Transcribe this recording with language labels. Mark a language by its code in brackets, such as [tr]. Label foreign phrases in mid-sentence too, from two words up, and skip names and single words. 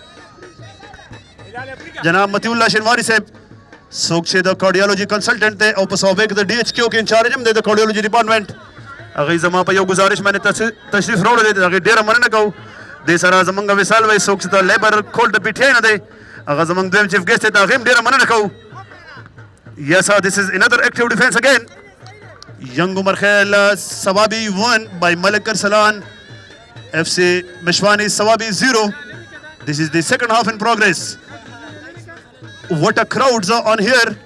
[ps] جناب متی الله شینواری صاحب څوک چې د کارډیالوجي کنسلټنټ دی او په صوبې کې د ډي ایچ کیو کې انچارج هم دی د کارډیالوجي ډپارټمنټ هغوی زما په یو گزارش باندې تشریف راوړی دی د هغې ډېره مننه کوو دې سره زمونږ وصال وایي څوک چې د لیبر کول د پي ټي آی نه دی هغه زمونږ دویم [en] chief guest [ps] دی د هغې هم ډېره مننه کوو [en] Yes, this is another active defense again. Young Umar Khail Sawabi 1 by Malik Arsalan. FC Mishwani Sawabi 0. This is the second half in progress. What a crowds are on here.